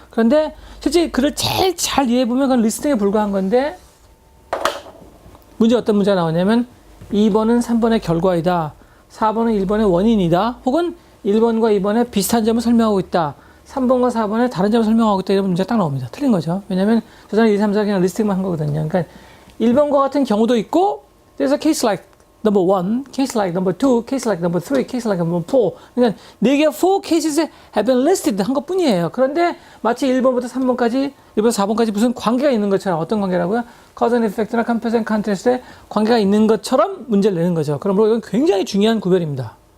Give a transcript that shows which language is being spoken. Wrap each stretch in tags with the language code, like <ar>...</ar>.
<ko>그런데 실제 글을 제일 잘 이해해보면 그건 리스팅에 불과한 건데 문제 어떤 문제가 나오냐면 2번은 3번의 결과이다. 4번은 1번의 원인이다. 혹은 1번과 2번의 비슷한 점을 설명하고 있다. 3번과 4번의 다른 점을 설명하고 있다. 이런 문제가 딱 나옵니다. 틀린 거죠. 왜냐면 저자는 1, 2, 3, 4 그냥 리스팅만 한 거거든요. 그러니까 1번과 같은 경우도 있고</ko> <en>there's a case like number 1, case like number 2, case like number 3, case like number 4.</en> <ko>그러니까 4개의</ko> <en>4 cases have been listed</en> <ko>한 것뿐이에요. 그런데 마치 1번부터 3번까지 1번부터 4번까지 무슨 관계가 있는 것처럼 어떤 관계라고요? cause and effect나 compare and contrast에 관계가 있는 것처럼 문제를 내는 거죠. 그러므로 이건 굉장히 중요한 구별입니다.</ko>